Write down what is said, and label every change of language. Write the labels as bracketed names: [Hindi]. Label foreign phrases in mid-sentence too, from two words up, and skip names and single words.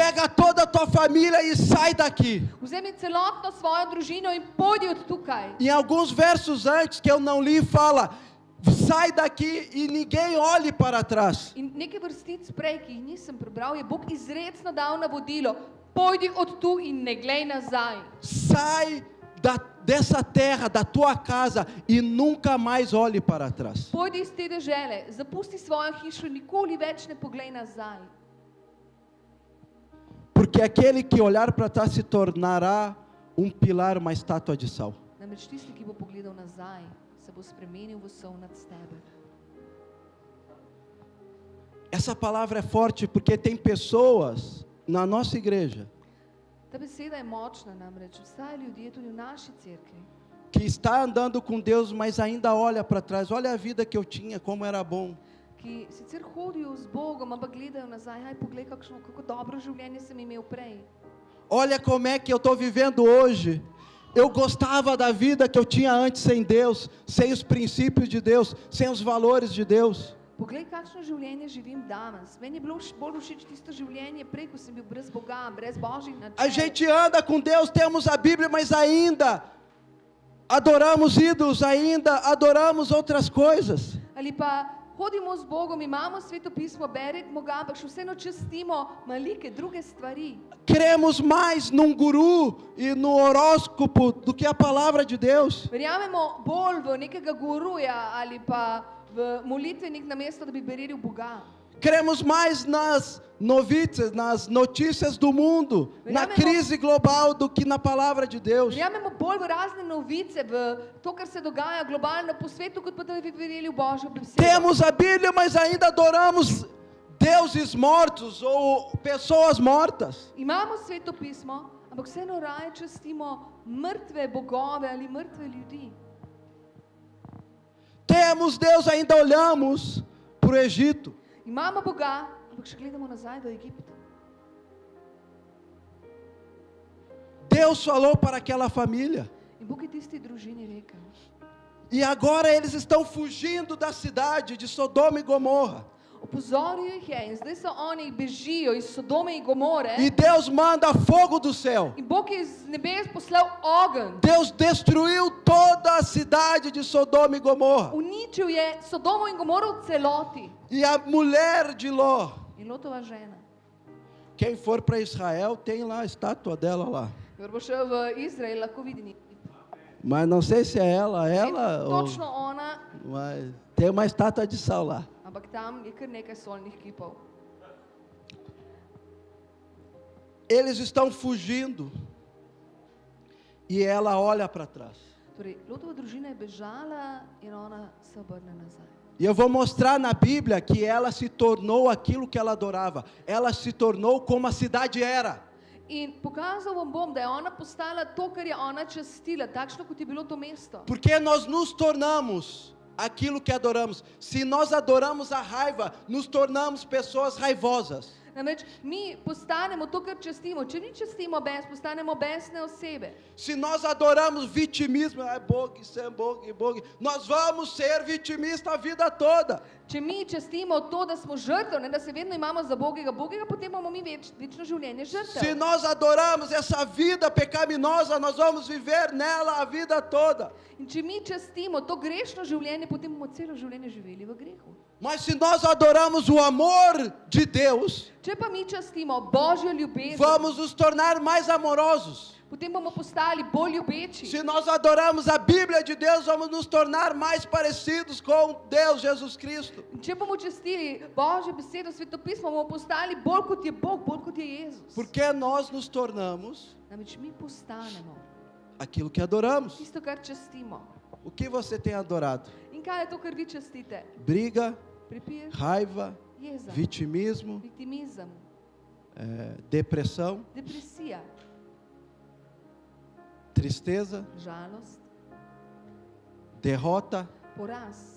[Portuguese] Pega toda a tua família e sai daqui. [Slovenian] Vzemi celotno svojo družino in pojdi od tukaj. [Portuguese] Em alguns versos antes que eu não li, fala, sai daqui e ninguém olhe para trás. [Slovenian] In nekaj vrstic prej, ki jih nisem prebral, je Bog izrecno dal navodilo, pojdi od tu in ne glej nazaj. [Portuguese] Sai dessa terra, da tua casa e nunca mais olhe para trás. [Slovenian] Pojdi iz te dežele, zapusti svojo hišo, nikoli več ne poglej nazaj. [Portuguese] Porque aquele que olhar para trás se tornará um pilar, uma estátua de sal. [Slovenian] Namreč tisti, ki bo pogledal nazaj, se bo spremenil v sol nad steber. [Portuguese] Essa palavra é forte porque tem pessoas na nossa igreja [Slovenian] Ta beseda je močna, namreč obstajajo ljudje tudi v naši cerkvi, [Portuguese] que está andando com Deus, mas ainda olha para trás. Olha a vida que eu tinha, como era bom. [Slovenian] ki sicer hodijo z Bogom, ampak gledajo nazaj, aj poglej, kako dobro življenje sem imel prej. [Portuguese] Olha como é que eu estou vivendo hoje. Eu gostava da vida que eu tinha antes sem Deus, sem os princípios de Deus, sem os valores de Deus. [Slovenian] Poglej, kakšno življenje živim danes. Meni je bilo bolj všeč tisto življenje prej, ko sem bil brez Boga, brez Božjih [Portuguese] A [Slovenian] načel. [Portuguese] gente anda com Deus, temos a Bíblia, mas ainda adoramos ídolos, ainda adoramos outras coisas. [Slovenian] Ali pa hodimo z Bogom, imamo Sveto pismo, beremo ga, ampak še vseeno častimo malike druge stvari. [Portuguese] Cremos mais num guru e no horóscopo do que a palavra de Deus. [Slovenian] Verjamemo bolj v nekega guruja ali pa v molitvenik namesto, da bi berili Boga. [Portuguese] Cremos mais nas notícias do mundo, na crise global, do que na palavra de Deus. [Slovenian] Verjamemo bolj v razne novice, v to, kar se dogaja globalno po svetu, kot pa da bi verjeli v Božjo besedo. [Portuguese] Temos a Bíblia, mas ainda adoramos deuses mortos ou pessoas mortas. [Slovenian] Imamo Sveto pismo, ampak vseeno raje častimo mrtve bogove ali mrtve ljudi. [Portuguese] Temos Deus, ainda olhamos para o Egito. [Slovenian] Imamo Boga, ampak še gledamo nazaj v Egipt. [Portuguese] Deus falou para aquela família. [Slovenian] In Bog je tisti družini rekel. [Portuguese] E agora eles estão fugindo da cidade de Sodoma e Gomorra. [Slovenian] Opozoril jih je in zdaj so oni bežijo iz Sodome in Gomore. [Portuguese] E Deus manda fogo do céu. [Slovenian] In Bog je iz nebes poslal ogenj. [Portuguese] Deus destruiu toda a cidade de Sodoma e Gomorra. [Slovenian] Uničil je Sodomo in Gomoro v celoti. [Portuguese] E a mulher de Ló, [Slovenian] In Lotova žena. [Portuguese] quem for para Israel, tem lá a estátua dela lá. [Slovenian] Kdor bo šel v Izrael, lahko vidi. [Portuguese] Mas não sei se é ela ou... [Slovenian] Točno ona, [Portuguese] Mas tem uma estátua de sal lá. [Slovenian] ampak tam je kar nekaj solnih kipov. [Portuguese] Eles estão fugindo. E ela olha para trás. [Slovenian] Torej, Lotova družina je bežala in ona se obrne nazaj. [Portuguese] E eu vou mostrar na Bíblia que ela se tornou aquilo que ela adorava. Ela se tornou como a cidade era. [Slovenian] In pokazal vam bom, da je ona postala to, kar je ona častila, takšno, kot je bilo to mesto. [Portuguese] Porque nós nos tornamos aquilo que adoramos. Se nós adoramos a raiva, nos tornamos pessoas raivosas. [Slovenian] Namreč mi postanemo to, kar častimo. Če mi častimo bes, postanemo besne osebe. [Portuguese] Se nós adoramos vitimismo, bogue, nós vamos ser vitimistas a vida toda. [Slovenian] Če mi častimo to, da smo žrtev, da se vedno imamo za Bogega, potem bomo mi večno življenje žrtev. [Portuguese] Se nós adoramos essa vida pecaminosa, nós vamos viver nela a vida toda. [Slovenian] In če mi častimo to grešno življenje, potem bomo celo življenje živeli v grehu. [Portuguese] Mas se nós adoramos o amor de Deus, [Slovenian] Če pa mi častimo Božjo ljubezen, [Portuguese] vamos nos tornar mais amorosos. [Slovenian] potem bomo postali bolj ljubeči. [Portuguese] Se nós adoramos a Bíblia de Deus, vamos nos tornar mais parecidos com Deus, Jesus Cristo. [Slovenian] In če bomo častili Božjo besedo, svetopismo, bomo postali bolj kot je Bog, bolj kot je Jezus. [Portuguese] Porque nós nos tornamos [Slovenian] Namreč mi postanemo [Portuguese] aquilo que adoramos. [Slovenian] tisto, kar častimo. [Portuguese] O que você tem adorado? [Slovenian] In kaj je to, kar vi častite? [Portuguese] Briga, [Slovenian] Prepir, [Portuguese] raiva, [Slovenian] jeza, [Portuguese] vitimismo, [Slovenian] viktimizem, [Portuguese] depressão, [Slovenian] depresija, [Portuguese] tristeza, [Slovenian] žalost, [Portuguese] derrota. [Slovenian] poraz.